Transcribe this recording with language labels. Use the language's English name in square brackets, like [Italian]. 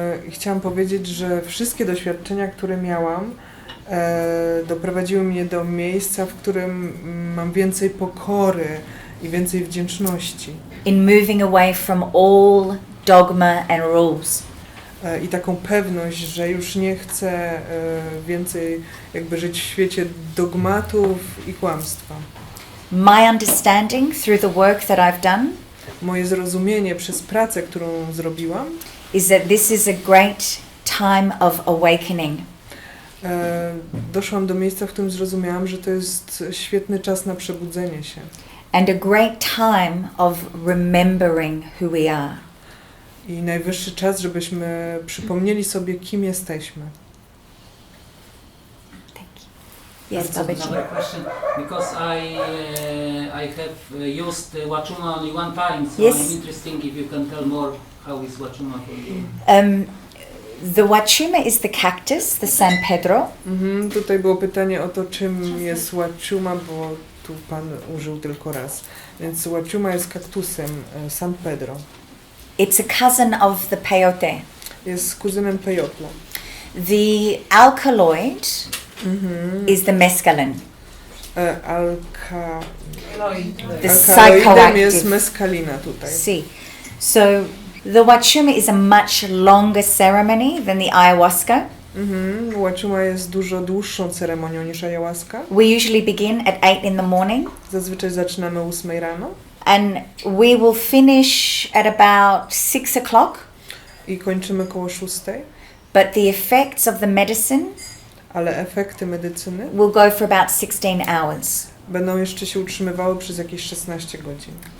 [Polish] Chciałam powiedzieć, że wszystkie doświadczenia, które miałam, doprowadziły mnie do miejsca, w którym mam więcej pokory i więcej wdzięczności. [English] In moving away from all dogma and rules. [Polish] I taką pewność, że już nie chcę więcej jakby żyć w świecie dogmatów i kłamstwa. [English] My understanding through the work that I've done [Polish] Moje zrozumienie przez pracę, którą zrobiłam, [English] is that this is a great time of awakening. [Polish] Doszłam do miejsca, w którym zrozumiałam, że to jest świetny czas na przebudzenie się. [English] And a great time of remembering who we are. [Polish] I najwyższy czas, żebyśmy przypomnieli sobie, kim jesteśmy. [English] Thank you. Yes, Babaji. Another question, because I have used Wachuma only one time, so Yes. I'm interested if you can tell more how is Wachuma for you. The Wachuma is the cactus, the San Pedro. [Polish] Tutaj było pytanie o to, czym jest Wachuma, bo tu Pan użył tylko raz. Więc Wachuma jest kaktusem San Pedro. [English] It's a cousin of the peyote. [Polish] Jest kuzynem peyotla. [English] The alkaloid is the mescaline. The [Polish] Alkaloidem [English] psychoactive. [Polish] jest meskalina tutaj. [English] See, so the Wachuma is a much longer ceremony than the ayahuasca. [Polish] Wachuma jest dużo dłuższą ceremonią niż ayahuasca. [English] We usually begin at 8 in the morning, [Polish] Zazwyczaj zaczynamy o 8 rano [English] and we will finish at about 6 o'clock. [Polish] i kończymy koło 6, [English] But the effects of the medicine [Polish] ale efekty medycyny [English] will go for about 16 hours. [Polish] będą jeszcze się utrzymywały przez jakieś 16 godzin.